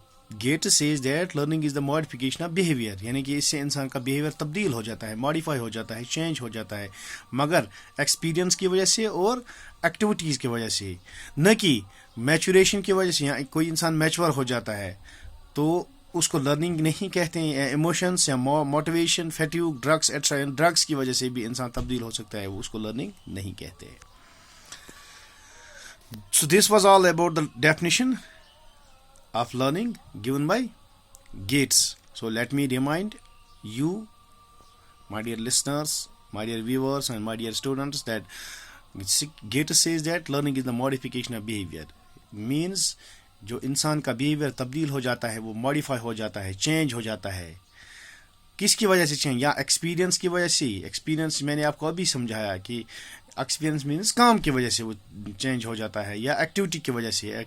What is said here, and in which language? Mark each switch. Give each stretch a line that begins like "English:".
Urdu: Gates
English: says that learning is the modification of behaviour,
Urdu: یعنی کہ اس سے انسان کا بیہیویئر تبدیل ہو جاتا ہے, ماڈیفائی ہو جاتا ہے, چینج ہو جاتا ہے, مگر ایکسپیرئنس کی وجہ سے اور ایکٹیویٹیز کی وجہ سے, نہ کہ میچوریشن کی وجہ سے. یہاں کوئی انسان میچور ہو جاتا ہے تو اس کو لرننگ نہیں کہتے ہیں. ایموشنس یا موٹیویشن, فیٹیوگ, ڈرگس ایٹسٹرا, ڈرگس کی وجہ سے بھی انسان تبدیل ہو سکتا ہے, اس کو لرننگ نہیں کہتے.
English: So this was all about the definition of learning given by Gates. So let me remind you, my dear listeners, my dear viewers and my dear students, that Gates says that learning is the modification of behavior.
Urdu: Means جو انسان کا behaviour تبدیل ہو جاتا ہے, وہ modify ہو جاتا ہے, change ہو جاتا ہے. کس کی وجہ سے چینج؟ یا ایکسپیرئنس کی وجہ سے. ایکسپیرئنس میں نے آپ کو ابھی سمجھایا کہ ایکسپیرئنس مینس کام کی وجہ سے وہ چینج ہو جاتا ہے, یا ایکٹیویٹی کی وجہ سے.